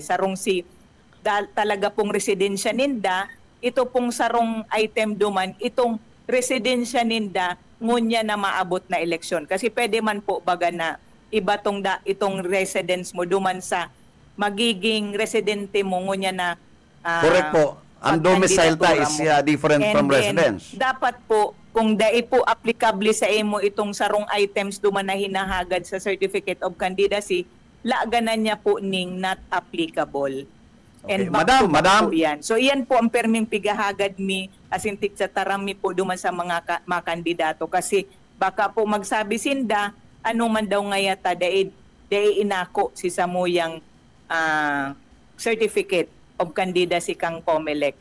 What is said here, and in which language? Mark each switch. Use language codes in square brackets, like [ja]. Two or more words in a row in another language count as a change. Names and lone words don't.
[bik] Sarong si talaga pong residensya ninda, ito pong sarong item duman, itong residensya ninda ngunya na maabot na eleksyon. Kasi pwede man po baga na iba itong residence mo duman sa magiging residente mo ngunya na Correct po. Ang domicile ta [en] is different from residence. [bik] Dapat po, kung dai po applicable sa imo itong sarong items duman na hinahagad sa Certificate of Candidacy, laaganan niya po ning [en] not applicable. [bik] Okay. [en] And back to back [bik] Madam. po yan. So iyan po ang perming pigahagad mi asintik sa tarami po duman sa mga kandidato. Kasi baka po magsabi sinda, ano man daw ngayata dai inako si samuyang Certificate of Candidacy kang COMELEC.